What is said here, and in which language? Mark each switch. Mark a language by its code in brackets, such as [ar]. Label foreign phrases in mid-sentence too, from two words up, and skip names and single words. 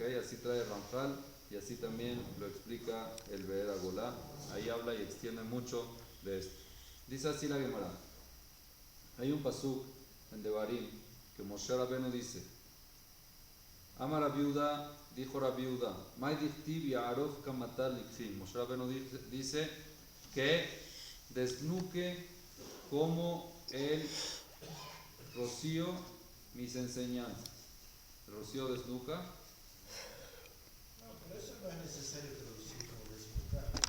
[es] Así trae Ramjal y así también lo explica el Be'er Agolá. Ahí habla y extiende mucho de esto. Dice así la Gemara. Hay un pasuk en Devarim que Moshe Rabbeinu dice: [arc] אמר רבי יהודה, [es] dijo Rabiuda, [arc] מאי דכתיב [he] יערף כמטר לקחי. [es] Moshe Rabbeinu dice que desnuque como el rocío mis enseñanzas. El rocío desnuca. No, pero eso no es necesario traducir como desnucar.